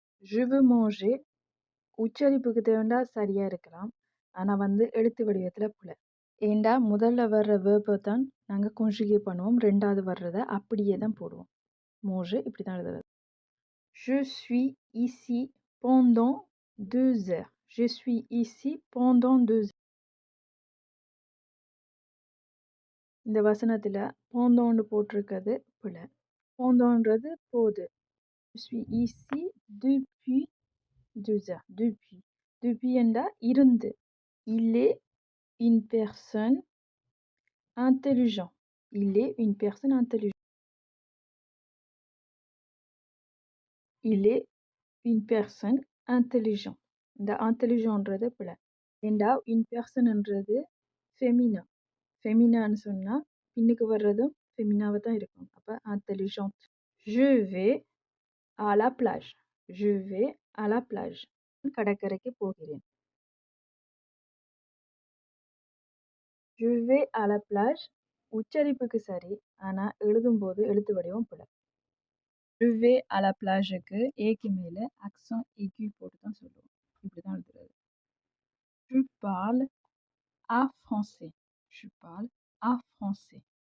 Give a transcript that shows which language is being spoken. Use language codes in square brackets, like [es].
[fr] Je veux manger [ta] உச்சரிப்புக்கு தேவைண்டா சரியா இருக்கலாம். ஆனா வந்து எழுத்து வடிவத்துல பிழை. ஏண்டா முதல்ல வர்ற வேர்பை தான் நாங்க conjugate பண்ணுவோம். ரெண்டாவது வர்றதை அப்படியே தான் போடுவோம். manger இப்படி தான் எழுதுறது. [fr] Je suis ici pendant 2 heures. Je suis ici pendant 2 heures. [ta] இந்த வசனத்துல pendant போட்டிருக்கிறது பிழை. pendantன்றது போது. [fr] Je suis ici depuis 2 heures. Depuis. [ta] Depuis என்றா இருந்து. [fr] Il est une personne intelligente. Il est une personne intelligente. Il est une personne intelligente. [ta] இந்த intelligentன்றது பிழை. ஏண்டா une personneன்றது ஃபெமினா. ஃபெமினான்னு சொன்னா பின்னுக்கு வர்றதும் ஃபெமினாவை தான் இருக்கும். அப்ப intelligente. [fr] Je vais à la plage. Je vais à la plage. [ta] கடற்கரைக்கு போகிறேன். [fr] Je vais à la plage [ta] உச்சரிப்புக்கு சரி, ஆனா எழுதும்போது எழுத்து வடிவம் பிழை. [fr] Je vais à la plage [ta] க்கு ஏக்கு மேல accent aigu போட்டு தான் சொல்லுவோம். இப்படிதான் எழுதுறது. [fr] Je parle à français. Je parle à français.